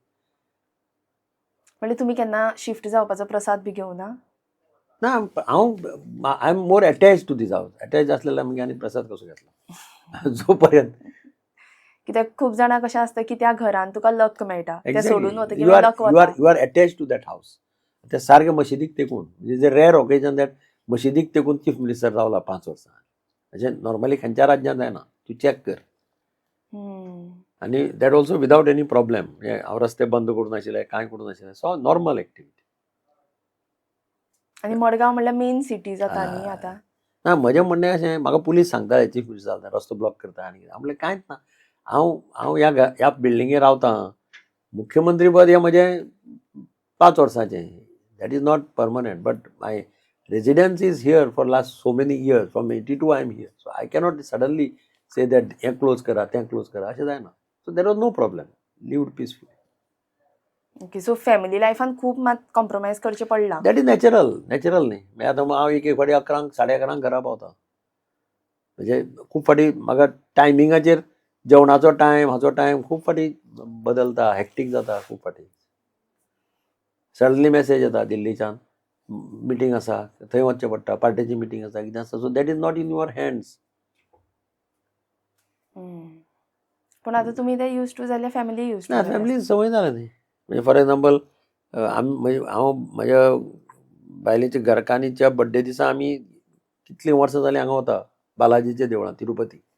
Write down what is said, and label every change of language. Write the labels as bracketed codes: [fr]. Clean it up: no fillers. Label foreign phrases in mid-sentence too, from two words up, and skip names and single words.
[kok] म्हणजे तुमी केन्ना शिफ्ट जावपाचो प्रसाद बी घेवना? [en] ना, I am more attach to this house. [kok] अटॅच आसलेल्यार मागीर आनी प्रसाद कसो घेतलो जो पर्यंत. कित्याक खूब जाणां कशें आसता की त्या घरान तुका लक मेळटा ते सोडून वतकीर [en] you are लक you are [kok] वता. [en] You are attach to that house. [kok] ते सारके मशिदीक तेकून म्हणजे [en] rare occasion that [kok] मशिदीक तेकून [en] chief minister [kok] रावला 5 वर्सां. अशें नॉर्मली खंयच्या राज्यांत जायना. तूं चॅक कर. [en] आनी that also without any problem. [kok] म्हणजे हांव रस्ते बंद करूं नाशिल्ले, कांय करूं नाशिल्लें. [en] So normal activity. [kok] आनी मडगांव म्हणल्यार [en] main city [kok] जाता न्ही आतां. ना म्हजें म्हणणें अशें म्हाका पुलीस सांगताले [en] chief minister [kok] जाता रस्तो ब्लॉक करता आनी कितें. हांव म्हणलें कांयच ना. हांव ह्या बिल्डिंगेर रावतां. मुख्यमंत्री पद हें म्हजें 5 वर्सांचें. [en] That is not permanent but my residence is here for last so many years. From 82 I am here. So I cannot suddenly say that [kok] हें क्लोज करा तें क्लोज करा अशें जायना. [en] So that was no problem. Lived peacefully. ओके. [kok] सो फॅमिली लायफान खूब मात कॉम्प्रोमायज करचें पडलां. [en] That is natural न्ही. [kok] म्हणजे आतां हांव एक फाटी 11 11:30 घरा पावता. म्हणजे खूब फाटी म्हाका टायमिंगाचेर जेवणाचो टायम हाचो टायम खूब फाटी बदलता. हॅक्टीक जाता खूब फाटी. सडनली मॅसेज येता दिल्लीच्यान मिटींग आसा थंय वचचें पडटा. पार्टेची मिटींग आसा कितें आसा. [en] So that is not in your hands. [kok] पूण आतां तुमी ते [en] use to [kok] जाल्यार [en] family use to [kok] ना फॅमिली संवय जाला न्ही. म्हणजे [en] for example [kok] म्हणजे हांव म्हज्या बायलेच्या घरकान्नीच्या बड्डे दिसा आमी कितलीं वर्सां जालीं हांगा वता बालाजीच्या देवळां तिरुपती.